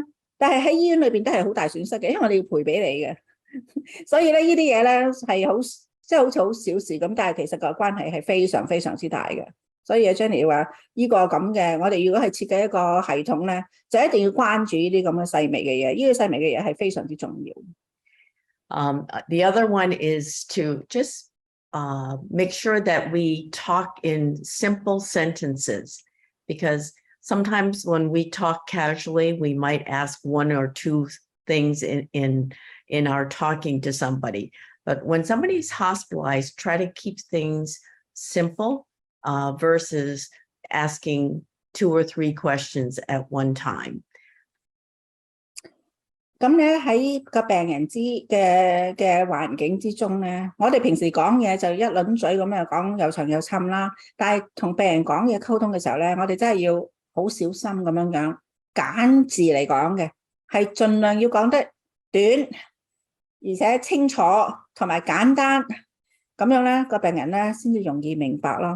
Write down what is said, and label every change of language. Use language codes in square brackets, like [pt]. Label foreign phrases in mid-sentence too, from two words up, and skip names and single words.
[yue] 但係喺醫院裏邊都係好大損失嘅，因為我哋要賠俾你嘅。所以咧呢啲嘢咧係好即係好似好小事咁，但係其實個關係係非常非常之大嘅。所以 Jennie 話呢個咁嘅，我哋如果係設計一個系統咧，就一定要關注呢啲咁嘅細微嘅嘢，呢啲細微嘅嘢係非常之重要。 [en] The other one is to just make sure that we talk in simple sentences, because sometimes when we talk casually, we might ask one or two things in our talking to somebody. But when somebody's hospitalized, try to keep things simple versus asking 2 or 3 questions at one time. [yue] 咁咧喺個病人嘅環境之中咧，我哋平時講嘢就一輪嘴咁樣講又長又深啦，但係同病人講嘢溝通嘅時候咧，我哋真係要好小心咁樣揀字嚟講嘅，係盡量要講得短，而且清楚同埋簡單，咁樣咧個病人咧先至容易明白咯。